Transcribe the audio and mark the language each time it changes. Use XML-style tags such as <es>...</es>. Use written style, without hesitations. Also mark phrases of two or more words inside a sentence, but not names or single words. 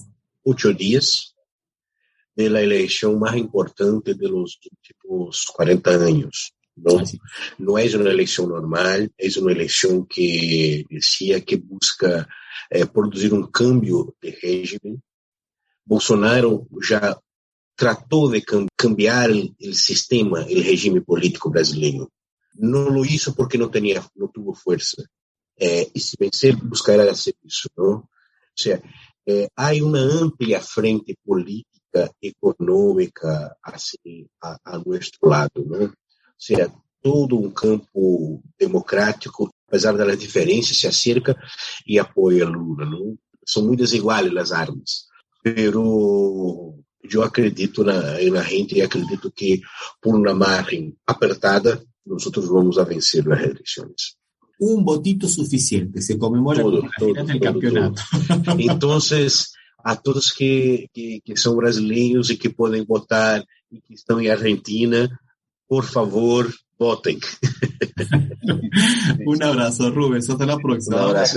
<es>8 días de la elección más importante de los últimos 40 años, ¿no? Sí. No es una elección normal, es una elección que decía que busca producir un cambio de régimen.</es> <pt>Bolsonaro já tratou de cambiar o sistema, o regime político brasileiro.</pt> <es>Não lo hizo porque não tuvo força.</es> <pt>E se vencer,</pt> <es>buscará hacer</es> <pt>isso, não? Ou seja, há uma ampla frente política, econômica, assim, a nosso lado, não? Ou seja, todo um campo democrático, apesar das diferenças,</pt> <es>se acerca</es> <pt>e apoia Lula, não? São muito desiguais as armas. Pero eu acredito na gente e acredito que por uma margem apertada nós vamos a vencer as eleições.</pt> <es>Un votito suficiente, se conmemora como la final del campeonato.</es> <pt>Entonces, a todos que são brasileiros e que podem votar e que estão em Argentina, por favor, voten.</pt> <es>Un abrazo, Rubens. Hasta la próxima. Un abrazo.</es>